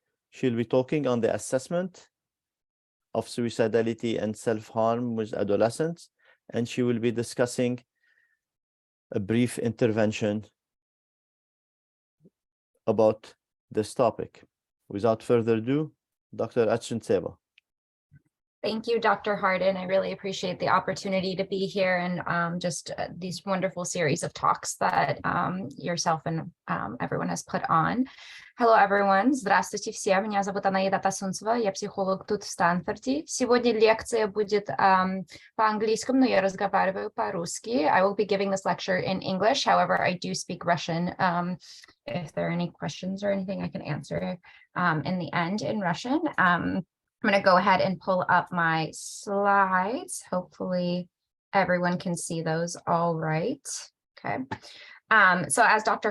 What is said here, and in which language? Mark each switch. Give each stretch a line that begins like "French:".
English: She'll be talking on the assessment of suicidality and self-harm with adolescents, and she will be discussing a brief intervention about this topic. Without further ado, Dr. Atasuntseva. Thank you, Dr. Harden. I really appreciate the opportunity to be here and just these wonderful series of talks that yourself and everyone has put on. Hello, everyone.
Russian: Здравствуйте все. Меня зовут Анаид Атасунцева. Я психолог тут в Стэнфорде. Сегодня лекция будет по-английски, но я разговариваю по-русски.
English: I will be giving this lecture in English. However, I do speak Russian. If there are any questions or anything, I can answer in the end in Russian. I'm going to go ahead and pull up my slides. Hopefully everyone can see those all right. Okay. So as Dr.